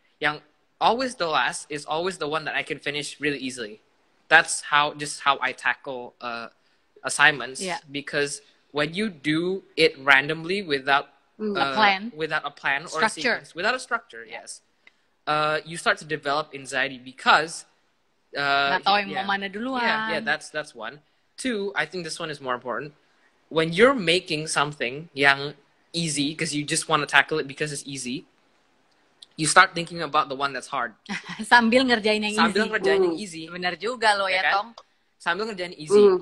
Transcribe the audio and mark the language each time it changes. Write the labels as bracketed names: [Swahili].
[Indonesian] Yang [English] always the last is always the one that I can finish really easily. That's how I tackle assignments, because when you do it randomly without a plan or structure. a sequence, without a structure, you start to develop anxiety because [Indonesian] nggak tahu yang mau mana duluan. [English] That's one. Two, I think this one is more important. When you're making something [Indonesian] yang [English] easy because you just want to tackle it because it's easy, you start thinking about the one that's hard. [Indonesian] Sambil ngerjain yang [English] easy. [Indonesian] Benar juga lo ya, kan? Tong. Sambil ngerjain easy.